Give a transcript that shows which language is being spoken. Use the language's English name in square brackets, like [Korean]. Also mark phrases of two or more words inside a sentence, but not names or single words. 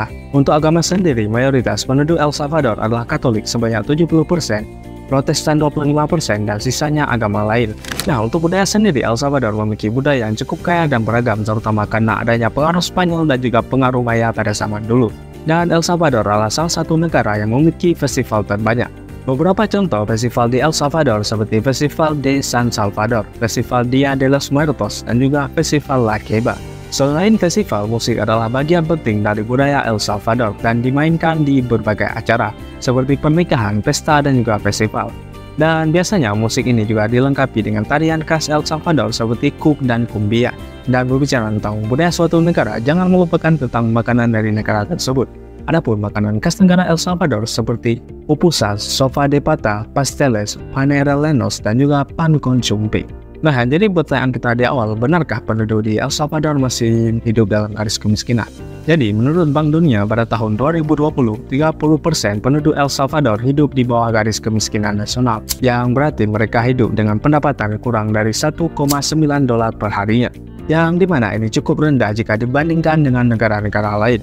[Indonesian] Untuk agama sendiri, mayoritas penduduk El Salvador adalah Katolik sebanyak 70%, Protestan 25%, dan sisanya agama lain. Nah, untuk budaya sendiri, El Salvador memiliki budaya yang cukup kaya dan beragam, terutama karena adanya pengaruh Spanyol dan juga pengaruh Maya pada zaman dulu. Dan El Salvador adalah salah satu negara yang memiliki festival terbanyak. Beberapa contoh festival di El Salvador seperti Festival de San Salvador, Festival Dia de los Muertos, dan juga Festival La Queba. Selain festival, musik adalah bagian penting dari budaya El Salvador dan dimainkan di berbagai acara, seperti pernikahan, pesta, dan juga festival. Dan biasanya musik ini juga dilengkapi dengan tarian khas El Salvador seperti kuk dan kumbia. Dan berbicara tentang budaya suatu negara, jangan melupakan tentang makanan dari negara tersebut. Adapun makanan khas negara El Salvador seperti pupusas, sopa de pata, pasteles, panellenos, dan juga pan con chumpi. Nah, jadi pertanyaan kita di awal, benarkah penduduk di El Salvador masih hidup dalam garis kemiskinan? Jadi, menurut Bank Dunia pada tahun 2020, 30% penduduk El Salvador hidup di bawah garis kemiskinan nasional, yang berarti mereka hidup dengan pendapatan kurang dari $1,9 per harinya, yang dimana ini cukup rendah jika dibandingkan dengan negara-negara lain.